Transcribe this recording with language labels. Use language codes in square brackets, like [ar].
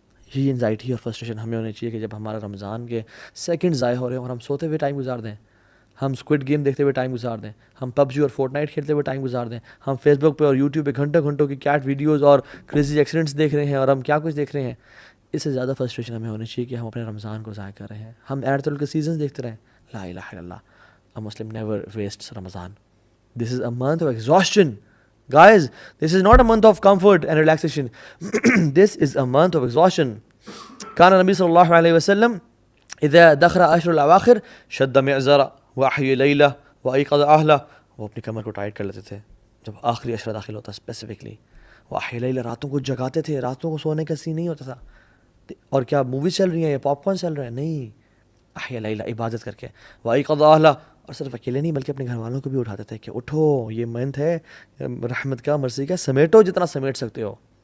[ur] یہ انزائٹی اور فرسٹریشن ہمیں ہونی چاہیے کہ جب ہمارا رمضان کے سیکنڈ ضائع ہو رہے ہیں اور ہم سوتے ہوئے ٹائم گزار دیں, ہم اسکوڈ گیم دیکھتے ہوئے ٹائم گزار دیں, ہم پب جی اور فورٹ نائٹ کھیلتے ہوئے ٹائم گزار دیں, ہم فیس بک پہ اور یوٹیوب پہ گھنٹوں کی کیٹ ویڈیوز اور کریزی ایکسیڈنٹس دیکھ رہے ہیں, اور ہم کیا کچھ دیکھ رہے ہیں. اس سے زیادہ فرسٹریشن ہمیں ہونی چاہیے کہ ہم اپنے رمضان کو ضائع کر رہے ہیں. ہم ایئرٹیل کے سیزنز دیکھتے رہیں. [en] لا الہ الا اللہ, a Muslim never wastes Ramadan. This is a month of exhaustion. Guys, this is not a month of comfort and relaxation. This is a month of exhaustion. [ar] كان النبي صلى الله عليه وسلم إذا دخل عشر الأواخر شد معزرا وأحيا ليلة وأيقظ أهله. [ur] وہ اپنی کمر کو ٹائٹ کر لیتے تھے جب آخری عشرہ داخل ہوتا اسپیسیفکلی. [ar] وأحيا ليلة, [ur] راتوں کو جگاتے تھے, راتوں کو سونے کا سین نہیں ہوتا تھا. اور کیا موویز چل رہی ہیں یا پاپ کارن چل رہے ہیں؟ نہیں, احیا لیلہ, عبادت کر کے. [ar] وأيقظ أهله, [ur] اور صرف اکیلے نہیں بلکہ اپنے گھر والوں کو بھی اٹھاتے تھے کہ اٹھو, یہ منتھ ہے رحمت کا, مرضی کا, سمیٹو جتنا سمیٹ سکتے ہو.